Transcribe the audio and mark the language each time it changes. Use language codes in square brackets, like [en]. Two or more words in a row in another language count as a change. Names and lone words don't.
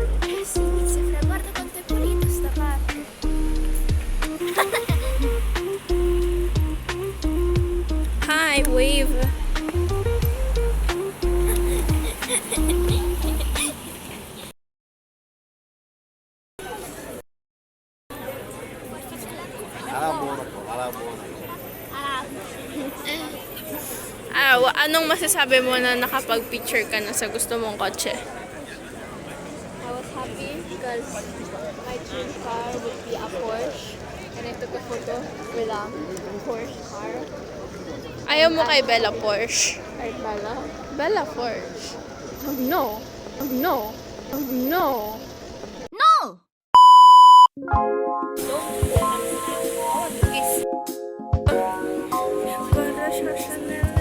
[it] Sì, sembra, guarda quanto è pulito sta parte. [en] Hi, wave. Alabora po, alabora. [tl] Anong masasabi mo na nakapag-picture ka na sa gusto mong kotse? [en] I was happy because my dream car would be a Porsche. And I took a photo with a Porsche car. [tl] Ayaw mo kay Bella Porsche. [en] Or Bella. Bella Porsche. Oh no. Oh no. Oh no. Kiss. [tl] Para siya Chanel.